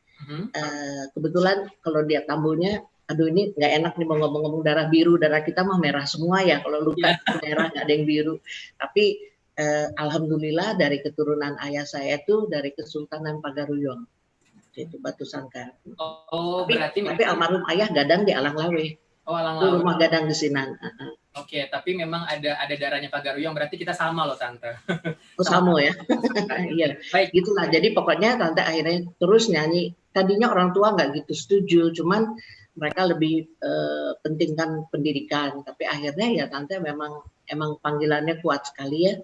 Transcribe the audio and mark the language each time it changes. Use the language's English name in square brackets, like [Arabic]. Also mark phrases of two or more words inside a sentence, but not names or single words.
[Indonesian] Kebetulan kalau dia tamunya, aduh ini nggak enak nih mau ngomong-ngomong darah biru, darah kita mah merah semua ya, kalau luka merah nggak ada yang biru. Tapi alhamdulillah dari keturunan ayah saya itu dari Kesultanan Pagaruyung, itu Batu Sangkar. Oh, berarti tapi almarhum ayah gadang di Alang Lawe. Oh, Alang Itu Lawe. rumah gadang di Sinan. Oke, tapi memang ada darahnya Pagaruyung, berarti kita sama loh Tante. Oh, sama ya. Iya. Baik. Gitulah. Jadi pokoknya Tante akhirnya terus nyanyi. Tadinya orang tua nggak gitu setuju, cuman mereka lebih pentingkan pendidikan. Tapi akhirnya ya Tante emang panggilannya kuat sekali ya.